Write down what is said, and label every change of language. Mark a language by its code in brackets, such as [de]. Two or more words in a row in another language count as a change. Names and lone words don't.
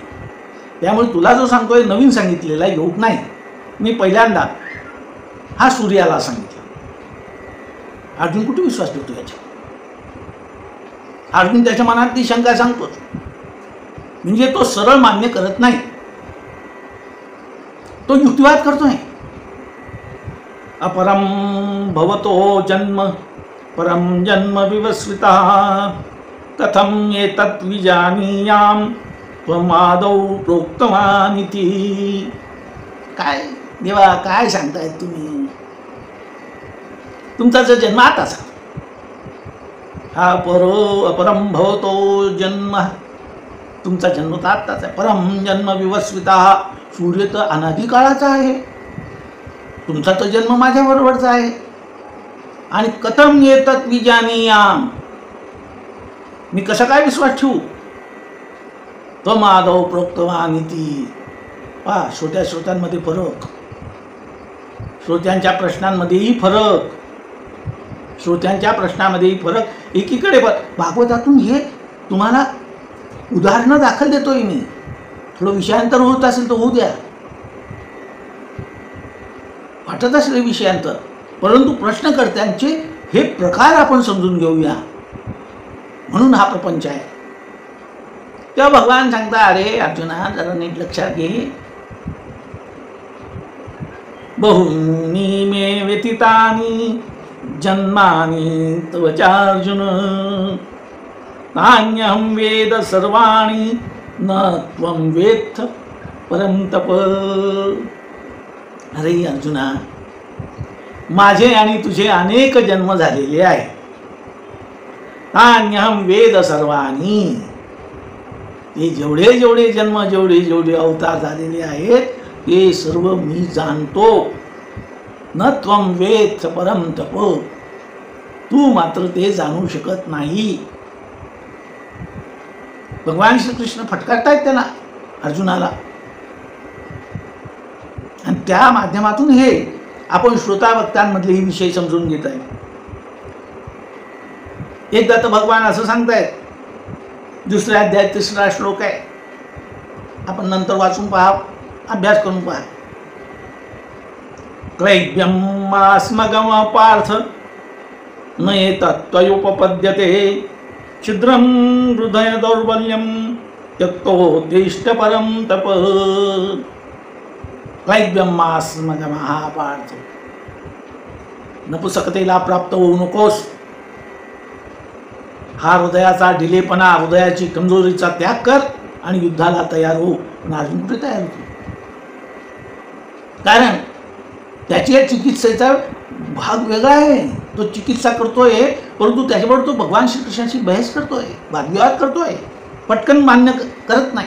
[mr] त्यामुळे तुला जो सांगतोय नवीन सांगितलेला योग नाही, मी पहिल्यांदा हा सूर्याला सांगितला. अर्जुन कुठे विश्वास ठेवतो याच्या? अर्जुन त्याच्या मनात ती शंका सांगतो, म्हणजे तो सरळ मान्य करत नाही, तो युक्तिवाद करतोय. [sa] अपरम भवतो जन्म परम जन्म विवस्विता कथम एतत् विजानीयाम त्वमादौ प्रोक्तवानिति. [mr] काय देवा, काय सांगतायत तुम्ही? तुमचा जो जन्म आताचा हा [sa] अपरम भवतो जन्म, [mr] तुमचा जन्म तर आत्ताच आहे. [sa] परम जन्म विवस्विता, [mr] सूर्य तर अनादिकाळाचा आहे, तुमचा तर जन्म माझ्याबरोबरचा आहे. [sa] आणि कथम एतत् विजानीयाम, [mr] मी कसा काय विश्वास ठेवू? [sa] त्वमादौ प्रोक्तवानिति. [mr] पहा, श्रोत्यांमध्ये फरक, श्रोत्यांच्या प्रश्नांमध्येही फरक, श्रोत्यांच्या प्रश्नामध्येही फरक. एकीकडे भागवतातून हे तुम्हाला उदाहरणं दाखल देतोय मी. थोडं विषयांतर होत असेल तर होऊ द्या, वाटत असेल विषयांतर, परंतु प्रश्नकर्त्यांचे हे प्रकार आपण समजून घेऊया, म्हणून हा प्रपंच आहे. तेव्हा भगवान सांगता, अरे अर्जुना जरा नीट लक्षात घे. [sa] बहुनी मे व्यतीतानि जन्मानि तव चार्जुन नान्यहं वेद सर्वाणि न त्वं वेत्थ परं तप. [mr] अरे अर्जुना, माझे आणि तुझे अनेक जन्म झालेले आहे. [sa] नान्यहं वेद सर्वाणि, [mr] ते जेवढे जेवढे जन्म, जेवढे जेवढे अवतार झालेले आहेत ते सर्व मी जाणतो. [sa] न त्वं वेत्थ परं तप, [mr] तू मात्र ते जाणू शकत नाही. भगवान श्रीकृष्ण फटकारतायत त्याला, अर्जुनाला, आणि त्या माध्यमातून हे आपण श्रोता वक्त्यांमधले ही विषय समजून घेत आहे. एकदा तर भगवान असं सांगतायत, दुसऱ्या अध्यायात 3रा श्लोक आहे, आपण नंतर वाचून पहा, अभ्यास करून पहा. [sa] क्लैब्यमास्मगम पार्थ न एतत्त्वयोपपद्यते छिद्रं हृदय दौर्बल्यं त्यक्तोद्दिष्ट परं तप. क्लैब्यमास्मगम पार्थ, [mr] नपुसकतेला प्राप्त होऊ नकोस. हा हृदयाचा ढिलेपणा, हृदयाची कमजोरीचा त्याग कर आणि युद्धाला तयार हो. पण अर्जुन कुठे तयार होतो? कारण त्याच्या चिकित्सेचा भाग वेगळा आहे. तो चिकित्सा करतोय, परंतु त्याच्याबरोबर तो भगवान श्रीकृष्णाची बहस करतोय, वादविवाद करतोय, पटकन मान्य करत नाही.